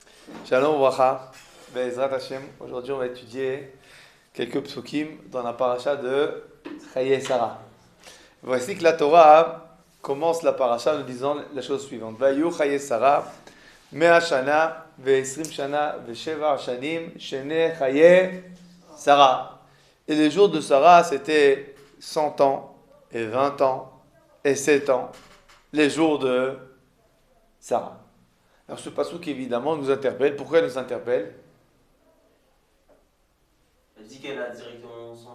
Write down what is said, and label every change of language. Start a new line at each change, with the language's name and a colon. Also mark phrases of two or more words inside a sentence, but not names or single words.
Hebrew: שלום וברכה, בעזרת השם.
French: Aujourd'hui, on va étudier quelques psukim dans la paracha de Chaye Sarah. Voici que la Torah commence la paracha en nous disant la chose suivante.
Hebrew: ויהיו חיי שרה, מאה שנה, ועשרים שנה, ושבע שנים, שני חיי שרה.
French: Et les jours de Sarah, c'était 100 ans, et 20 ans, et 7 ans. Les jours de Sarah. Alors ce passouk évidemment nous interpelle. Pourquoi il nous interpelle? Elle dit qu'elle a directement